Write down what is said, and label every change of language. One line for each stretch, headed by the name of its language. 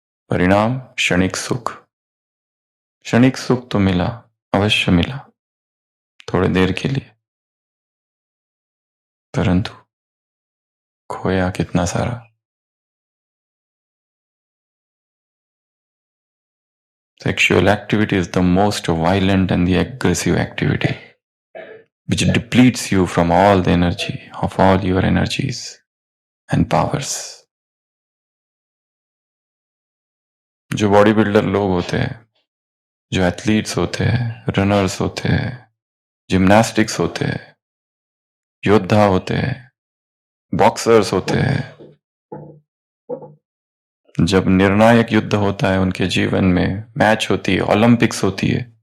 Hindi: परिणाम क्षणिक सुख। क्षणिक सुख तो मिला, अवश्य मिला, थोड़ी देर के लिए, परंतु खोया कितना सारा।
English: Sexual activity is the most violent and the aggressive activity, which depletes you from all the energy, of all your energies and powers.
Hindi: जो बॉडी बिल्डर लोग होते हैं, जो एथलीट्स होते हैं, रनर्स होते हैं, जिम्नास्टिक्स होते हैं, योद्धा होते हैं, बॉक्सर्स होते हैं, जब निर्णायक युद्ध होता है उनके जीवन में, मैच होती है, ओलंपिक्स होती है,